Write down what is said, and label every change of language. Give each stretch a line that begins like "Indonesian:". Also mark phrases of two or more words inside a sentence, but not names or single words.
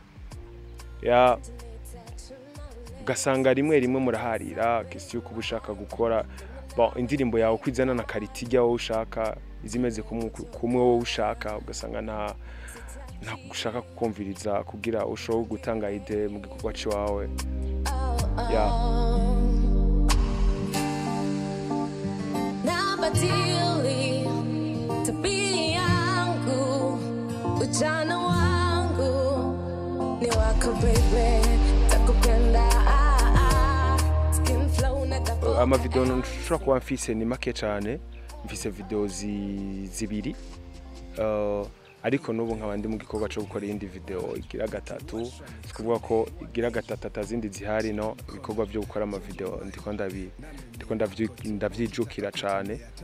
Rundi: ugasanga rimwe muraharira kisi yuko ubushaka gukora indirimbo yawe kwizana na karitijya wowe ushaka izimeze kumwe wowe ushaka ugasanga nta gushaka kukumviriza kugira ushobora gutanga ide mu gikorwa cyawe
Swahili: ujana wangu ni wako baby takupenda
Rundi: ama video nshobora kuba mfise ni make cyane mfise video zibiri ariko nubu nkabandi mu gikorwa cyo gukora indi video igira gatatu sikuvuga ko igira gatatu atazindi zihari no ibikorwa byo gukora ama video ndiko ndavyijukira cyane